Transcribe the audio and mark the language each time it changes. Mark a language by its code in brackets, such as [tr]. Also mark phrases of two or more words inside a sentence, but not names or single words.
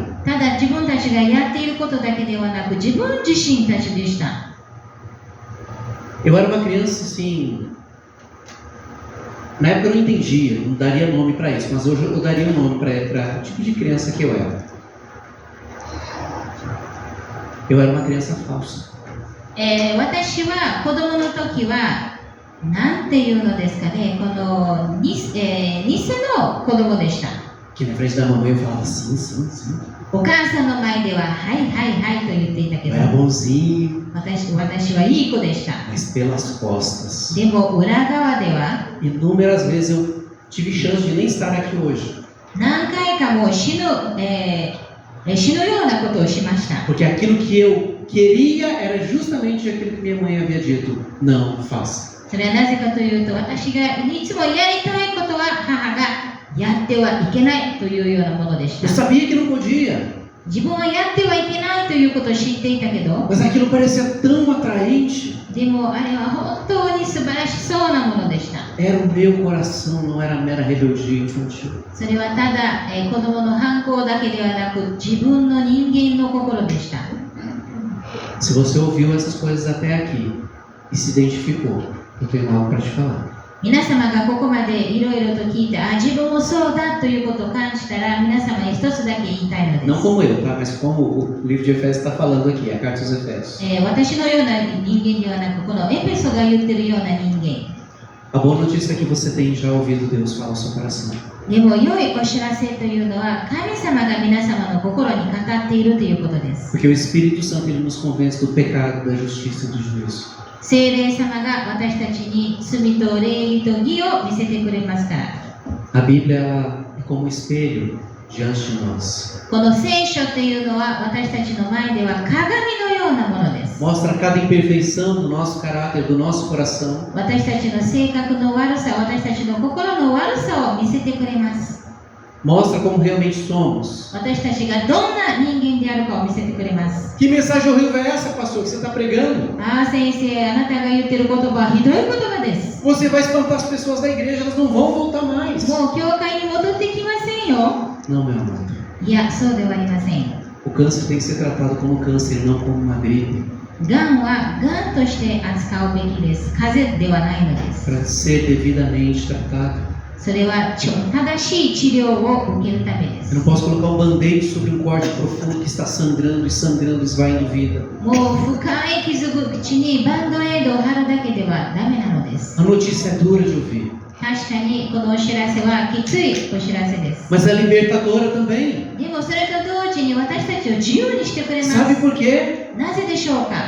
[ja] ただ自分たちがやっていることだけではなく、自分自身たちでした。 [pt] Eu era uma criança assim. Na época eu não entendia, não daria nome para isso, mas hoje eu daria um nome para o tipo de criança que eu era. Eu era uma criança falsa. [ja] 私は子供の時はなんていうのですかね、この偽の子供でした。 [pt] Que na frente da mamãe eu falava sim, sim, sim. [ja] お母さんの前でははいはいはいと言っていたけ [pt] Eu [ja] ど、 [pt] era bonzinho, [ja] 私はいい子でした。 [pt] mas pelas costas. [ja] でも裏側では [pt] Inúmeras vezes eu tive chance de nem estar aqui hoje. [ja] 何回かもう死ぬようなことをしました。 [pt] Porque aquilo que eu queria era justamente aquilo que minha mãe havia dito: não faça. [ja] それはなぜかというと、私がいつもやりたいことは母がやってはいけないというようなものでし [pt] Eu [ja] た。 [pt] sabia que não podia, [ja] 自分はやってはいけないということを知っていたけど、 [pt] mas aquilo parecia tão atraente. [ja] でもあれは本当に素晴らしそうなものでした。 [pt] Era o meu coração, não era mera rebeldia infantil. [ja] それはただ、子供の反抗だけではなく、自分の人間の心でした。 [pt] Se você ouviu essas coisas até aqui e se identificou, eu tenho algo para te falar. [ja] 皆様がここまでいろいろと聞いて、自分もそうだということを感じたら、皆様に一つだけ言いたいの [pt] Não [ja] です。 [pt] como eu, tá? Mas como o livro de Efésios está falando aqui, a carta aos Efésios. [ja] 私のような人間ではなく、このエペソが言ってるような人間。 [pt] A boa notícia é que você tem já ouvido Deus falar ao seu coração. [ja] でも良いお知らせというのは、神様が皆様の心に語っているということです。 [pt] Porque o Espírito Santo ele nos convence do pecado, da justiça e do juízo. [ja] 聖霊様が私たちに罪と礼儀と義を見せてくれますから。 [pt] A Bíblia ela é como um espelho diante de nós. [ja] この聖書というのは私たちの前では鏡のようなものです。 [pt] Mostra cada imperfeição do nosso caráter, do nosso coração. [ja] 私たちの性格の悪さ、私たちの心の悪さを見せてくれます。 [pt] Mostra como realmente somos. [ja] 私たちがどんな人間であるかを見せてくれます。 [pt] Que mensagem horrível é essa, pastor, que você está pregando? [ja] 先生、あなたが言ってる言葉はひどい言葉です。 [pt] Você vai espantar as pessoas da igreja, elas não vão voltar mais. [ja] もう教会に戻ってきませんよ。 [pt] Não, meu amado. [ja] いや、そうではありません。 [pt] O câncer tem que ser tratado como câncer, não como uma gripe. [ja] がんはがんとして扱うべきです。風邪ではないのです。 [pt] Para ser devidamente tratado. [ja] それは正しい治療を受けるためで [pt] Eu [ja] す。 [pt] não posso colocar um band-aid sobre um corte profundo que está sangrando e sangrando, esvaindo vida. [ja] もう深い傷口にバンドエイドを貼るだけではダメなのです。 [pt] A notícia é dura de ouvir, [ja] 確かにこのお知らせはきついお知らせです。 [pt] mas é libertadora também. [ja] でもそれと同時に私たちを自由にしてくれま [pt] Sabe [ja] す。 [pt] por quê? [ja] なぜでしょうか。